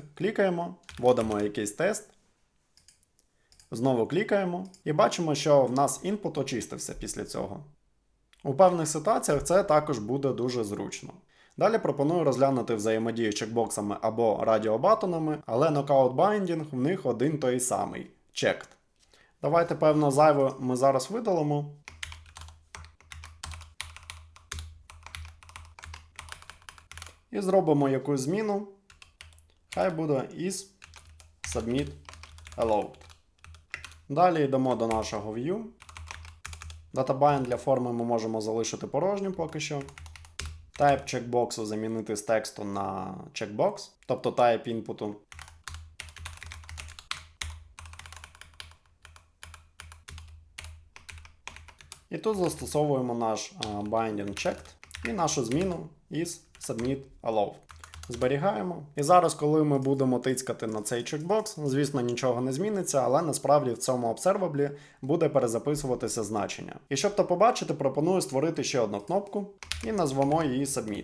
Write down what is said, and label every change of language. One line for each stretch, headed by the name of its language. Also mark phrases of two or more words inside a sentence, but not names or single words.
Ukrainian: Клікаємо, вводимо якийсь тест, знову клікаємо і бачимо, що в нас інпут очистився після цього. У певних ситуаціях це також буде дуже зручно. Далі пропоную розглянути взаємодію з чекбоксами або радіобатонами, але
English: knockout binding
Ukrainian: в них один той самий – checked. Давайте, певно, зайве ми зараз видалимо. І зробимо якусь зміну. Хай буде isSubmitAllowed. Далі йдемо до нашого view. DataBind для форми ми можемо залишити порожнім поки що. Type чекбоксу замінити з тексту на checkbox, тобто type інпуту. І тут застосовуємо наш
English: binding checked
Ukrainian: і нашу зміну isSubmitAllowed. Зберігаємо. І зараз, коли ми будемо тицькати на цей чекбокс, звісно, нічого не зміниться, але насправді в цьому обсерваблі буде перезаписуватися значення. І щоб то побачити, пропоную створити ще одну кнопку і назвемо її Submit.